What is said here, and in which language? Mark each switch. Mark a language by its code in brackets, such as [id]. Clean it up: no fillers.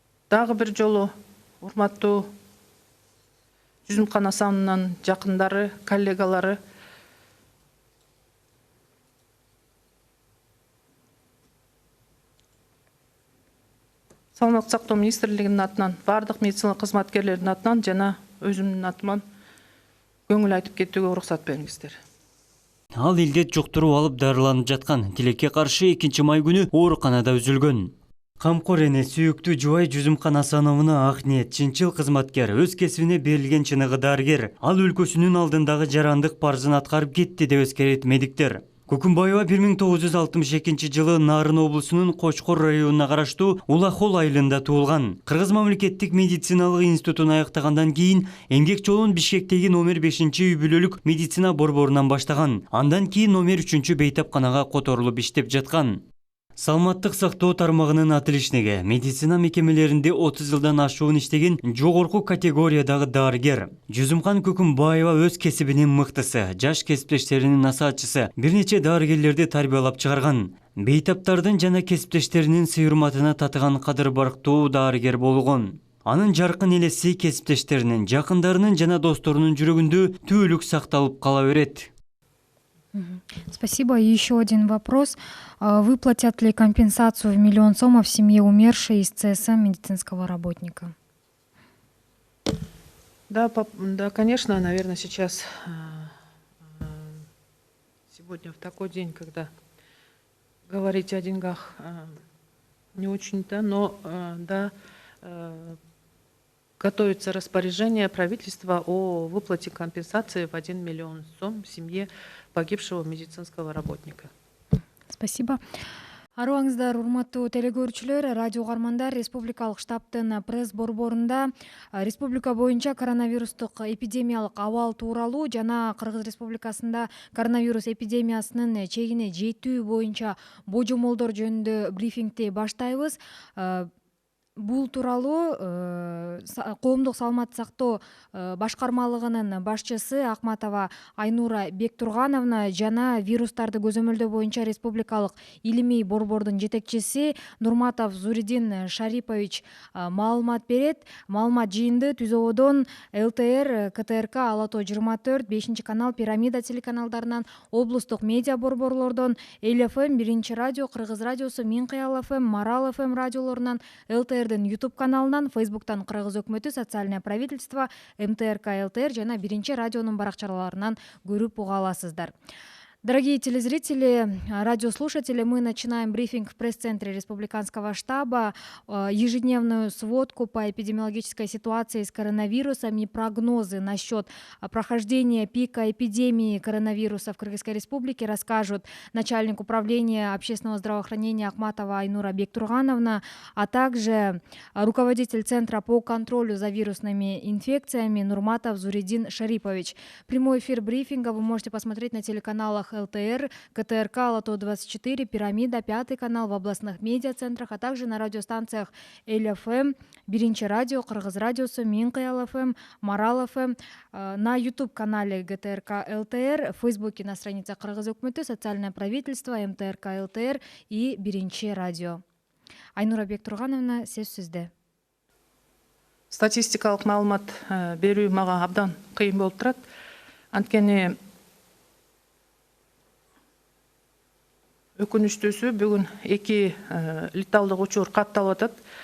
[ky] Дагы бир жолу урматтуу Жүзүмкан Асановнун жакындары, коллегалары Саламаттык сактоо министрлигинин атынан, бардык медицина кызматкерлеринин атынан жана өзүмдүн атыман көңүл айтып кетүүгө уруксат бериңиздер. Ал илдет жұқтырып алып дарыланып жаткан. Тилекке каршы 2 май күнү ооруканада үзүлгөн. Камкор эне сүйүктүү жубай Жүзүмкан Асановна ак ниет, чынчыл кызматкер, өз кесибине берилген чыныгы дарыгер. Ал өлкөсүнүн алдындагы жарандык парзын аткарып кетти деп эскерет медиктер. Көкүмбаева 1962 жылы Нарын облусунун Кочкор районуна караштуу Улахол айылында туулган. Кыргыз мамлекеттик медициналык институтун аяктагандан кийин эмгек жолун Бишкектеги номер 5 үй бүлөлүк медицина борборунан баштаган. Андан кийин номер 3 бейтапканага которулуп иштеп жаткан. Саламаттык сактоо тармагынын отличниги, медицина мекемелеринде 30 жылдан ашуун иштеген жогорку категориядагы дарыгер. Жүзүмкан Көкүмбаева өз кесибинин мыктысы, жаш кесиптештеринин насаатчысы, бир нече дарыгерлерди тарбиялап чыгарган. Бейтаптардын жана кесиптештеринин сый-урматына татыган кадыр барктуу дарыгер болгон. Анын жаркын элеси кесиптештеринин, жакындарынын жана досторунун жүрөгүндө түбөлүк сакталып кала берет. [ru] Спасибо. И еще один вопрос. Выплатят ли компенсацию в 1 миллион сомов семье умершей из ЦСМ медицинского работника? Да, конечно, наверное, сейчас, сегодня в такой день, когда говорить о деньгах не очень-то, но да, готовится распоряжение правительства о выплате компенсации в 1 миллион сом семье погибшего медицинского работника. Спасибо. [ky] Аруаңыздар, урматтуу телекөрүүчүлөр, радио угармандар, республикалык штабтын пресс борборунда республика боюнча коронавирустук эпидемиялык абал тууралуу жана Кыргыз Республикасында коронавирус эпидемиясынын чегине жетүү боюнча божомолдор жөнүндө брифингти баштайбыз. Бул тууралуу коомдук саламаттык сактоо башкармалыгынын башчысы Ахматова Айнура Бектургановна жана вирустарды көзөмөлдөө боюнча республикалык илимий борбордун жетекчиси Нурматов Зуридин Шарипович маалымат берет. Маалымат жыйынды Түзөбөдөн ЛТР, КТРК, Ала Тоо 24, 5-канал, Пирамида телеканалдарынан, облустук медиа борборлордон, Эл ФМ, 1 радио, Кыргыз радиосу, Мин Кыял ФМ, Марал ФМ радиолорунан, ЛТР ЛТРдин YouTube каналынан, Facebook'tan Кыргыз өкмөтү, Социальное правительство, МТРК ЛТР жана Биринчи радионун баракчаларынан көрүп уга аласыздар. [ru] Дорогие телезрители, радиослушатели, мы начинаем брифинг в пресс-центре Республиканского штаба, ежедневную сводку по эпидемиологической ситуации с коронавирусом и прогнозы насчет прохождения пика эпидемии коронавируса в Кыргызской Республике расскажут начальник управления общественного здравоохранения Ахматова Айнура Бектургановна, а также руководитель Центра по контролю за вирусными инфекциями Нурматов Зуридин Шарипович. Прямой эфир брифинга вы можете посмотреть на телеканалах ЛТР, КТРК, Лото-24, Пирамида, 5 канал в областных медиацентрах, а также на радиостанциях ЛФМ, Биринчи радио, Кыргыз радиосу, Минкай ЛФМ, Марал ФМ, на YouTube-канале ГТРК ЛТР, в Фейсбуке на странице Кыргыз өкмөтү, Социальное правительство, МТРК ЛТР и Биринчи радио. [ky] Айнура Бектургановна, сөз сизде. Статистикалык маалымат берүү мага абдан кыйын болуп турат. Анткени өкүнүчтүүсү бүгүн 2 леталдык учур катталып атат.